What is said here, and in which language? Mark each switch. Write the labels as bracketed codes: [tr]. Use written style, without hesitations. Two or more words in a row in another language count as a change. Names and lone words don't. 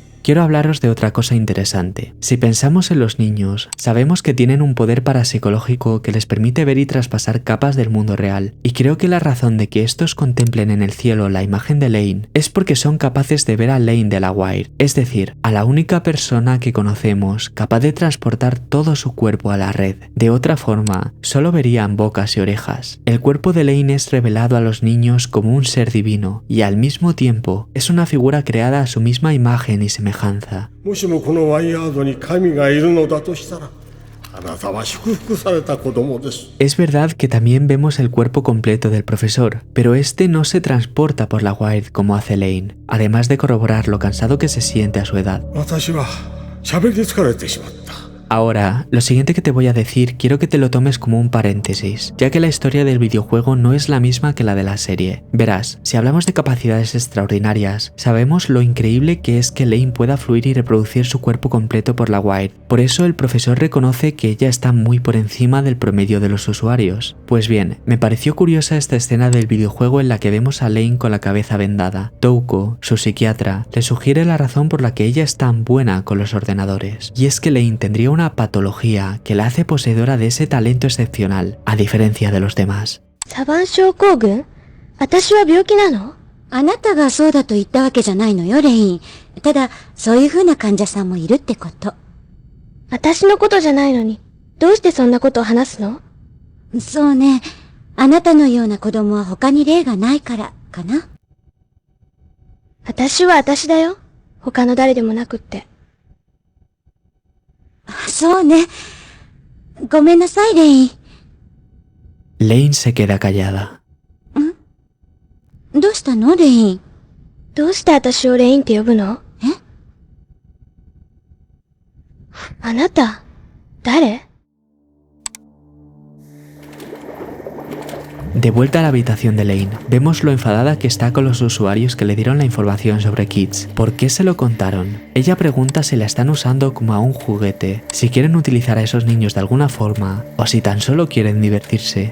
[es] quiero hablaros de otra cosa interesante. Si pensamos en los niños, sabemos que tienen un poder parapsicológico que les permite ver y traspasar capas del mundo real, y creo que la razón de que estos contemplen en el cielo la imagen de Lane es porque son capaces de ver a Lane de la Wire, es decir, a la única persona que conocemos capaz de transportar todo su cuerpo a la red. De otra forma, solo verían bocas y orejas. El cuerpo de Lane es revelado a los niños como un ser divino, y al mismo tiempo es una figura creada a su misma imagen y semejanza. [ja] もしもこのワイヤードに神がいるのだとしたら、あなたは祝福された子供です。 [es] Es verdad que también vemos el cuerpo completo del profesor, pero este no se transporta por la Wire como hace Lane, además de corroborar lo cansado que se siente a su edad. [ja] 私は喋り疲れてしまった。 [es] Ahora, lo siguiente que te voy a decir quiero que te lo tomes como un paréntesis, ya que la historia del videojuego no es la misma que la de la serie. Verás, si hablamos de capacidades extraordinarias, sabemos lo increíble que es que Lane pueda fluir y reproducir su cuerpo completo por la Wire. Por eso el profesor reconoce que ella está muy por encima del promedio de los usuarios. Pues bien, me pareció curiosa esta escena del videojuego en la que vemos a Lane con la cabeza vendada. Touko, su psiquiatra, le sugiere la razón por la que ella es tan buena con los ordenadores, y es que Lane tendría una patología que la hace poseedora de ese talento excepcional, a diferencia de los demás. [ja] サバン症候群？私は病気なの？あなたがそうだと言ったわけじゃないのよ、レイン。ただ、そういう風な患者さんもいるってこと。私のことじゃないのに、どうしてそんなことを話すの？そうね。あなたのような子供は他に例がないから、かな。私は私だよ。他の誰でもなくって。そうね。ごめんなさい、レイン。 [es] Lane se queda callada. [ja] どうしたの、レイン。どうして私をレインって呼ぶの？え？あなた、誰？ [es] De vuelta a la habitación de Lane, vemos lo enfadada que está con los usuarios que le dieron la información sobre Kids. ¿Por qué se lo contaron? Ella pregunta si la están usando como a un juguete, si quieren utilizar a esos niños de alguna forma, o si tan solo quieren divertirse.